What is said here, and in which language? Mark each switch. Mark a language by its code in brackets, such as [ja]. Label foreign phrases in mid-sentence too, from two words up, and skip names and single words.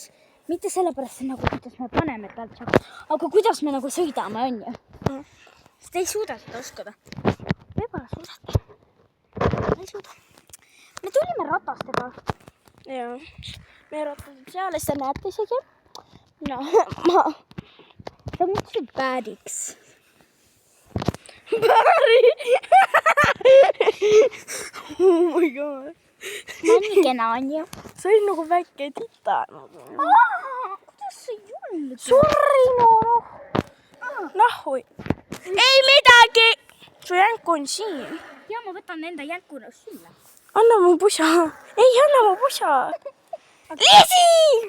[et] Mitte sellepärast, nagu kuidas me paneme talt šokki. Aga kuidas me nagu sõidame, on ju? Sest te ei suuda seda uskuda. Võib-olla suudate. Ei suuda. Me tulime ratastega. Jaa. Me rattasid seal ja seda näete isegi. No, ma... Sa mõtlesid badiks. [en] Bari! Oh my god. [et] Nii kena on ju. See oli nagu väike tita. Kuidas sa julged? Sorry, noh. Nahui. Ei midagi! Su jänk on siin. Ja ma võtan enda jänku sulle. Anna mu pusa. Ei, anna mu pusa. Liisi!